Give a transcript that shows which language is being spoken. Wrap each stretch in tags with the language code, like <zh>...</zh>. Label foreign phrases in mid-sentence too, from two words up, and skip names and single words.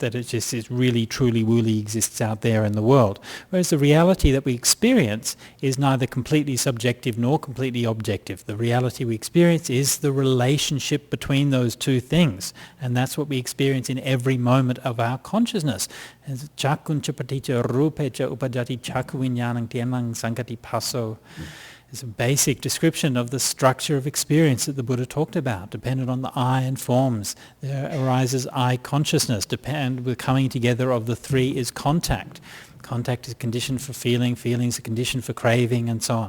<en>That it really, truly, woolly exists out there in the world. Whereas the reality that we experience is neither completely subjective nor completely objective. The reality we experience is the relationship between those two things, and that's what we experience in every moment of our consciousness.</en> <pi>As chakuncha paticca rupecha upajati chaku vinyanang tianang sankati paso.</pi> <en>It's a basic description of the structure of experience that the Buddha talked about. Dependent on the I and forms, there arises I consciousness. With the coming together of the three is contact. Contact is a condition for feeling, feeling is a condition for craving, and so on.</en>